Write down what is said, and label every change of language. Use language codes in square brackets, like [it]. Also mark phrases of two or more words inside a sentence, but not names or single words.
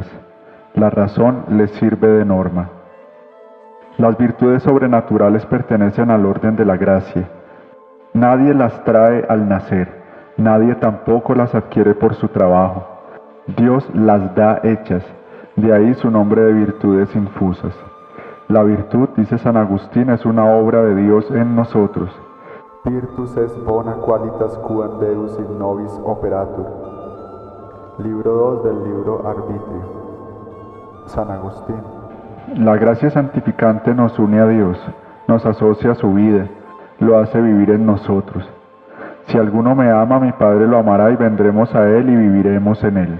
[es] La razón les sirve de norma. Las virtudes sobrenaturales pertenecen al orden de la gracia. Nadie las trae al nacer, nadie tampoco las adquiere por su trabajo. Dios las da hechas, de ahí su nombre de virtudes infusas. La virtud, dice San Agustín, es una obra de Dios en nosotros. [la] Virtus est bona qualitas quam Deus in nobis operatur. [es] Libro 2 del libro Arbitrio. San Agustín. La gracia santificante nos une a Dios, nos asocia a su vida, lo hace vivir en nosotros. Si alguno me ama, mi Padre lo amará y vendremos a él y viviremos en él.